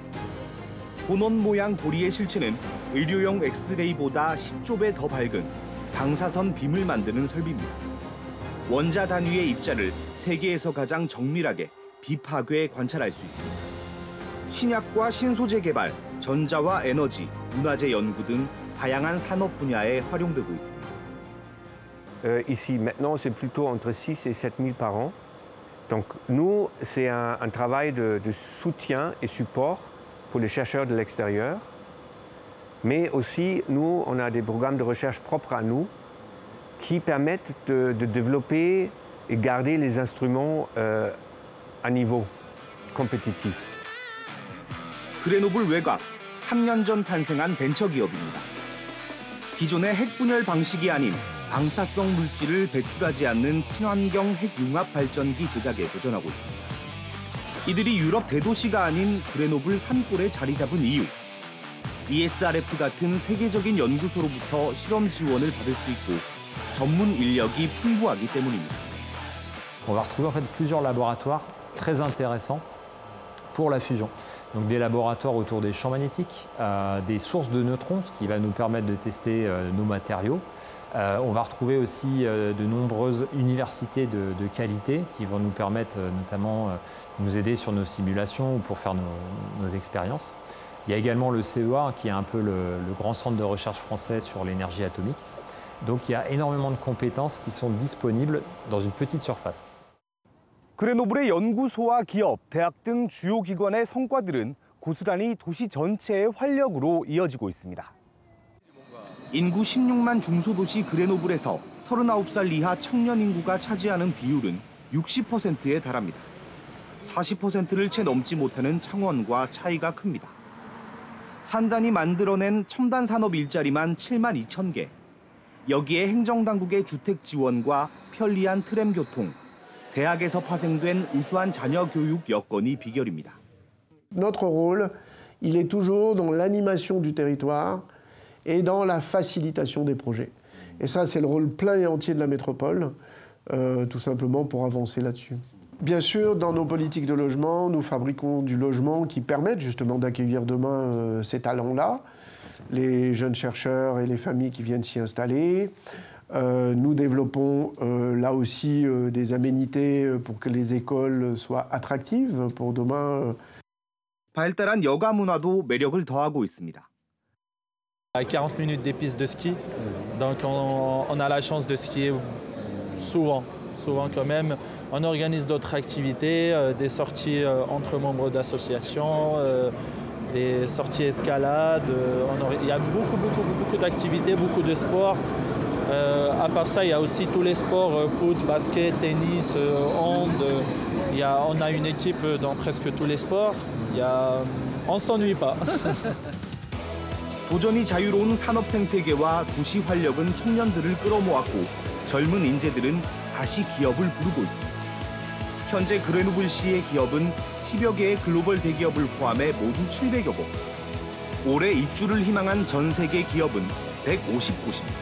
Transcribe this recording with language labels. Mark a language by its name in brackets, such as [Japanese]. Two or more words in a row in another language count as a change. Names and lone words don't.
[Korean] 도넛 모양 고리의 실체는 의료용 엑스레이보다 10조 배 더 밝은 방사선 빔을 만드는 설비입니다. 원자 단위의 입자를 세계에서 가장 정밀하게 비파괴 관찰할 수 있습니다. 신약과 신소재 개발, 전자와 에너지, 문화재 연구 등 다양한 산업 분야에 활용되고 있습니다. [French] Ici, maintenant, c'est plutôt entre 6 et 7 000 par an. Donc, nous, c'est un travail de soutien et support pour les chercheurs de l'extérieur. Mais aussi, nous, on a des programmes de recherche propres à nous qui permettent de développer et garder les instruments à niveau compétitif. [Korean] 그레노블 외곽, 3년 전 탄생한 벤처기업입니다. 기존의 핵분열 방식이 아닌 방사성 물질을 배출하지 않는 친환경 핵융합 발전기 제작에 도전하고 있습니다. 이들이 유럽 대도시가 아닌 그레노블 산골에 자리 잡은 이유. ESRF 같은 세계적인 연구소로부터 실험 지원을 받을 수 있고 전문 인력이 풍부하기 때문입니다. [French] On va retrouver en fait plusieurs laboratoires très intéressants pour la fusion. Donc des laboratoires autour des champs magnétiques, des sources de neutrons, ce qui va nous permettre de tester nos matériaux. On va retrouver aussi de nombreuses universités de qualité qui vont nous permettre notamment de nous aider sur nos simulations ou pour faire nos expériences. Il y a également le CEA qui est un peu le grand centre de recherche français sur l'énergie atomique. Donc il y a énormément de compétences qui sont disponibles dans une petite surface. [Korean] 그레노블의 연구소와 기업, 대학 등 주요 기관의 성과들은 고스란히 도시 전체의 활력으로 이어지고 있습니다. 인구 16만 중소도시 그레노블에서 39살 이하 청년 인구가 차지하는 비율은 60%에 달합니다. 40%를 채 넘지 못하는 창원과 차이가 큽니다. 산단이 만들어낸 첨단 산업 일자리만 7만 2천 개. 여기에 행정당국의 주택 지원과 편리한 트램 교통, 대학에서 파생된 우수한 자녀 교육 여건이 비결입니다. [French] Notre rôle, il est toujours dans l'animation du territoire et dans la facilitation des projets. Et ça, c'est le rôle plein et entier de la métropole, tout simplement pour avancer là-dessus. Bien sûr, dans nos politiques de logement, nous fabriquons du logement qui permette justement d'accueillir demain ces talents-là. les jeunes chercheurs et les familles qui viennent s'y installer. Nous développons là aussi des aménités pour que les écoles soient attractives pour demain. [Korean] 발달한 여가 문화도 매력을 더하고 있습니다. [French] À 40 minutes des pistes de ski, donc on a la chance de skier souvent quand même. On organise d'autres activités, des sorties entre membres d'associations, des sorties escalade. Il y a beaucoup d'activités, beaucoup de sports. À part ça, il y a aussi tous les sports, foot, basket, tennis, hand. On a une équipe dans presque tous les sports. On ne s'ennuie pas. [Korean] 도전이 자유로운 산업 생태계와 도시 활력은 청년들을 끌어모았고 젊은 인재들은 다시 기업을 부르고 있습니다. 현재 그레노블시의 기업은 10여 개의 글로벌 대기업을 포함해 모두 700여 곳. 올해 입주를 희망한 전 세계 기업은 150곳입니다.